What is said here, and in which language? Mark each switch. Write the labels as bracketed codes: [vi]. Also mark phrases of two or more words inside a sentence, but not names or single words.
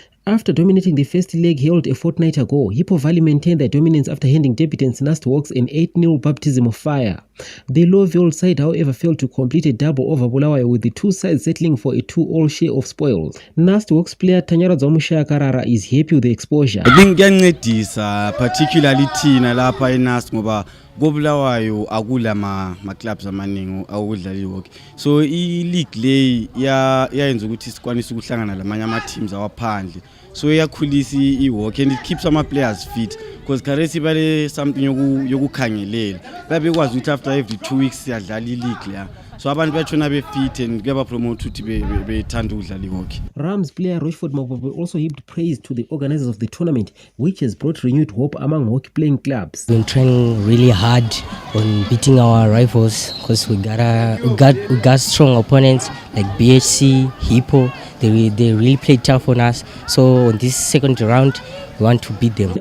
[en] After dominating the first leg held a fortnight ago, Hippo Valley maintained their dominance after handing debutants Nastworks an 8-0 baptism of fire. The Lowville side, however, failed to complete a double over Bulawayo, with the two sides settling for a 2-all share of spoils. Nastworks player Tanyara Zomushaya Karara is happy with the exposure. I think [nd] kuyancedisa particularly thina lapha eNast ngoba koBulawayo akula ma clubs amaningi awudlala ihockey. So I league le yayenza ukuthi sikwanise ukuhlangana lamanye ama teams awaphandle. [en] So [nd] iyakhulisa ihockey [en] and it keeps some players fit because currently [nd] bale something yokukhangelela. Babe kwazi ukuthi [en] after every 2 weeks [nd] siyadlala ileague la. So abantu batshona be fit and kuyaba promote ukuthi bethanda ukudlala ihockey. [en] Rams player Rochford Mabobo also heaped praise to the organizers of the tournament, which has brought renewed hope among hockey playing clubs. We've been training really hard on beating our rivals because we got strong opponents like BHC, Hippo. They really played tough on us. So on this second round, we want to beat them.